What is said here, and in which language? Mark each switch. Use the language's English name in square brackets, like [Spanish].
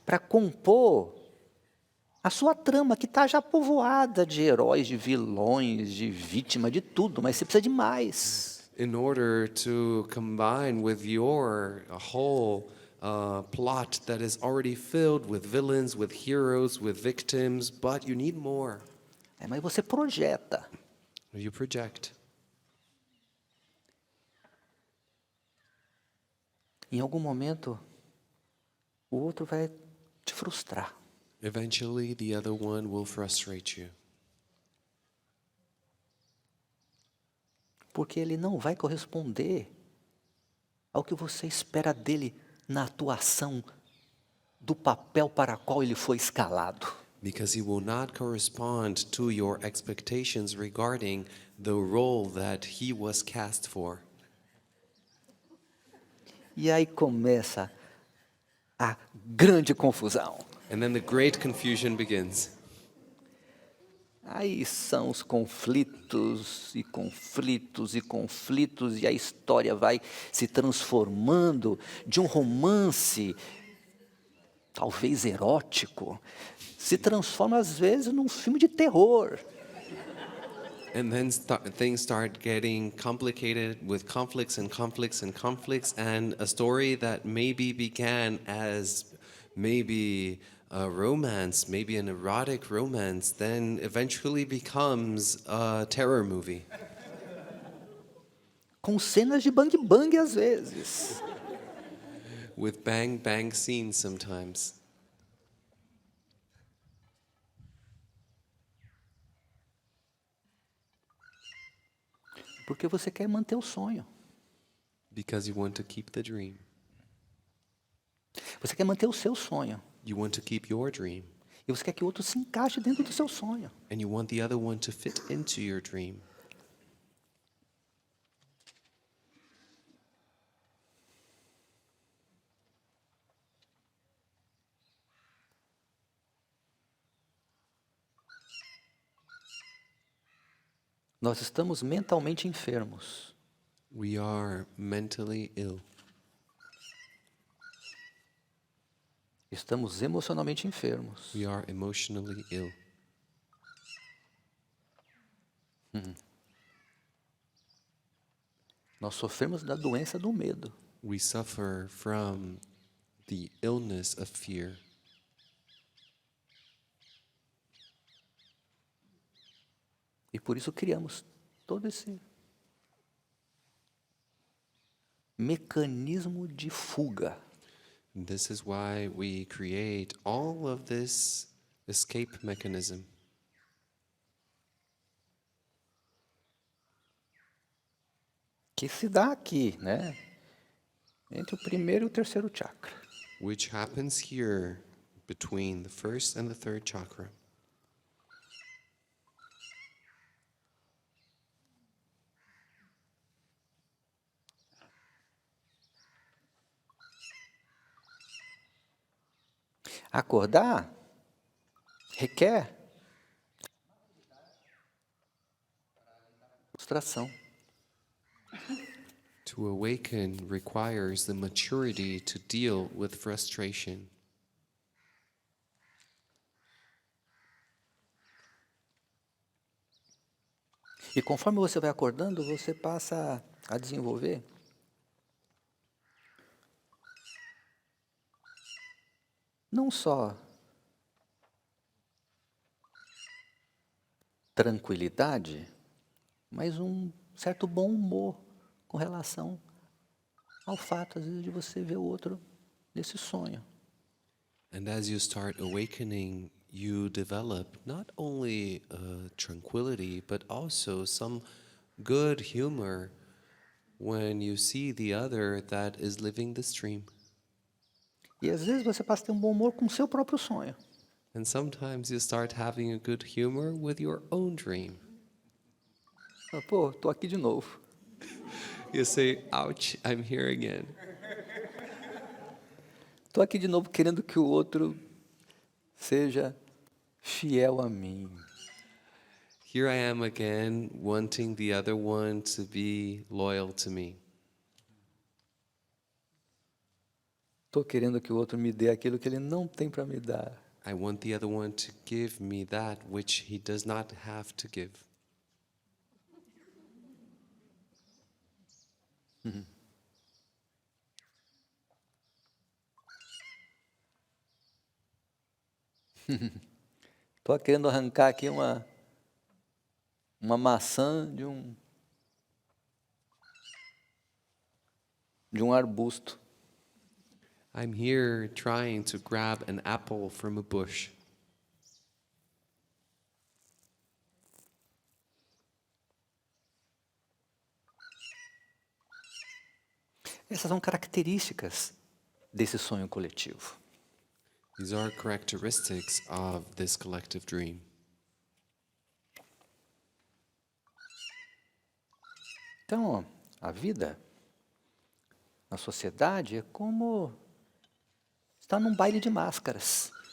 [Portuguese] para compor A sua trama que está já povoada de heróis, de vilões, de vítima, de tudo, mas você precisa de mais. [English] In order to combine with your whole plot that is already filled with villains, with heroes, with victims, but you need more. [Portuguese] Mas você projeta. [English] You project. [Portuguese] Em algum momento, o outro vai te frustrar. [English] Eventually, the other one will frustrate you. [Portuguese] Porque ele não vai corresponder ao que você espera dele na atuação do papel para qual ele foi escalado. [English] Because he will not correspond to your expectations regarding the role that he was cast for. [Portuguese] E aí começa a grande confusão. [English] And then the great confusion begins. [Portuguese] Aí são os conflitos e conflitos e conflitos, e a história vai se transformando de um romance, talvez erótico, se transforma às vezes num filme de terror. [English] And then things start getting complicated with conflicts and conflicts and conflicts, and a story that maybe began as maybe a romance, maybe an erotic romance, then eventually becomes a terror movie. [Portuguese] Com cenas de bang bang às vezes. [English] With bang bang scenes sometimes. [Portuguese] Porque você quer manter o sonho. [English] Because you want to keep the dream. [Portuguese] Você quer manter o seu sonho. [English] You want to keep your dream. [Portuguese] E você quer que o outro se encaixe dentro do seu sonho. [English] And you want the other one to fit into your dream. [Portuguese] Nós estamos mentalmente enfermos. [English] We are mentally ill. [Portuguese] Estamos emocionalmente enfermos. [English] We are emotionally ill. [Portuguese] Nós sofremos da doença do medo. [English] We suffer from the illness of fear. [Portuguese] E por isso criamos todo esse mecanismo de fuga. [English] And this is why we create all of this escape mechanism. [Portuguese] Que se dá aqui, né? Entre o primeiro e o terceiro chakra. [English] Which happens here between the first and the third chakra. [Portuguese] Acordar requer frustração. [English] To awaken requires the maturity to deal with frustration. [Portuguese] E conforme você vai acordando, você passa a desenvolver não só tranquilidade, mas um certo bom humor com relação ao fato, às vezes, de você ver o outro nesse sonho. [English] And as you start awakening, you develop not only tranquility, but also some good humor when you see the other that is living this dream. [Portuguese] E às vezes você passa a ter um bom humor com o seu próprio sonho. [English] And sometimes you start having a good humor with your own dream. [Portuguese] Pô, tô aqui de novo. [English] You say, ouch, I'm here again. [Portuguese] Tô aqui de novo querendo que o outro seja fiel a mim. [English] Here I am again, wanting the other one to be loyal to me. [Portuguese] Tô querendo que o outro me dê aquilo que ele não tem para me dar. [English] I want the other one to give me that which he does not have to give. [Portuguese] Estou querendo arrancar aqui uma maçã de um arbusto. [English] I'm here trying to grab an apple from a bush. [Portuguese] Essas são características desse sonho coletivo. [English] These are characteristics of this collective dream. [Portuguese] Então, a vida na sociedade é como estar num baile de máscaras.